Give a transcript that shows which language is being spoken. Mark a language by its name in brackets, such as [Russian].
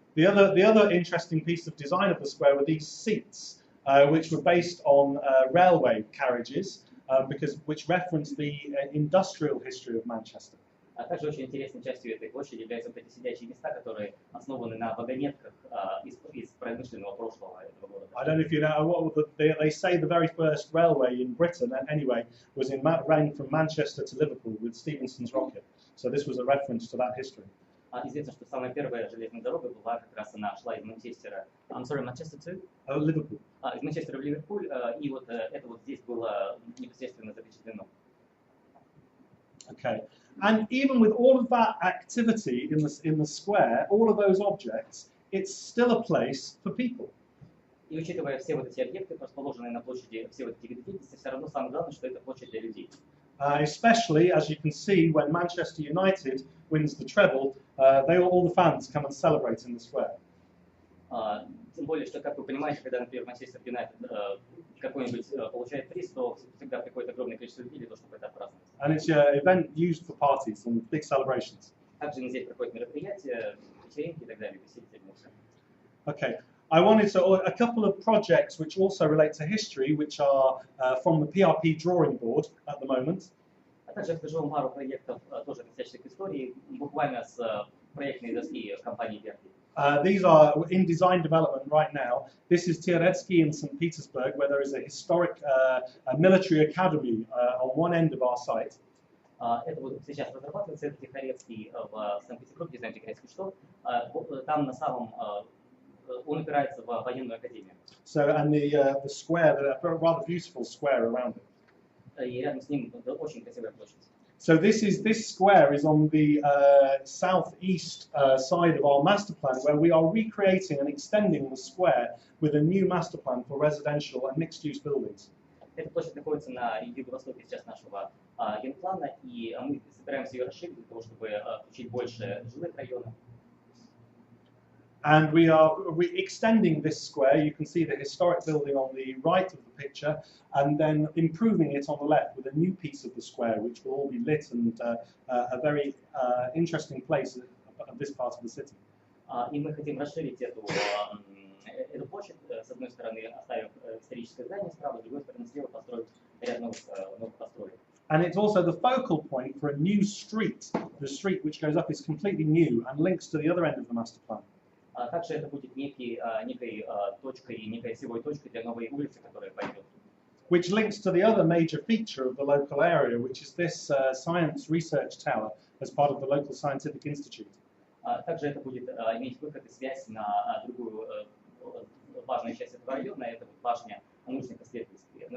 [English] The other interesting piece of design of the square were these seats, which were based on railway carriages, which reference the industrial history of Manchester. [Russian] А также очень интересной частью этой площади являются вот эти сидячие места, которые основаны на вагонетках из промышленного прошлого этого города. [English] I don't know if you know they say the very first railway in Britain, anyway, ran from Manchester to Liverpool with Stephenson's rocket. So this was a reference to that history. [Russian] Известно, что самая первая железная дорога была как раз она шла из Манчестера. [English] I'm sorry, Manchester to? Liverpool. [Russian] Из Манчестера в Ливерпуль, и вот это вот здесь было непосредственно запечатлено. [English] Okay, and even with all of that activity in the square, all of those objects, it's still a place for people. [Russian] И учитывая все вот эти объекты, расположенные на площади, все вот эти виды деятельности, все равно самое главное, что это площадь для людей. [English] Especially, as you can see, when Manchester United wins the treble, all the fans come and celebrate in the square. [Russian] Тем более, что, как вы понимаете, когда, например, Манчестер Юнайтед какой-нибудь получает приз, то всегда приходит огромное количество людей для того, чтобы это отпраздновать. [English] And it's an event used for parties and big celebrations. [Russian] Также здесь проходят мероприятия, вечеринки и так далее, веселье. [English] Okay. I wanted to a couple of projects which also relate to history, which are from the PRP drawing board at the moment. [Russian] А также расскажу вам пару проектов, тоже относящихся к истории, буквально с проектной доски компании PRP. [English] These are in design development right now. This is Tieretsky in St. Petersburg, where there is a historic military academy on one end of our site. [Russian] Это вот сейчас разрабатывается, это Тихорецкий в Санкт-Петербурге, знаете, Тихорецкий что? Там на самом он опирается в военную академию. [English] So and the square, the rather beautiful square around it. [Russian] И рядом с ним очень красивая площадь. [English] So this square is on the southeast side of our master plan, where we are recreating and extending the square with a new master plan for residential and mixed-use buildings. [Russian] Эта площадь находится на юго-востоке сейчас нашего генплана, и мы собираемся ее расширить для того, чтобы включить больше жилых районов. [English] And we are extending this square. You can see the historic building on the right of the picture, and then improving it on the left with a new piece of the square, which will all be lit and a very interesting place of this part of the city. [Russian] И мы хотим расширить эту площадь, с одной стороны оставив историческое здание справа, с другой стороны слева построить ряд новых построек. [English] And it's also the focal point for a new street. The street which goes up is completely new and links to the other end of the master plan. [Russian] Также это будет некой точкой, некой осевой точкой для новой улицы, которая пойдет. [English] Which links to the other major feature of the local area, which is this science research tower as part of the local scientific institute. [Russian] Также это будет иметь выход и связь на другую важную часть этого района, это башня научных исследовательств.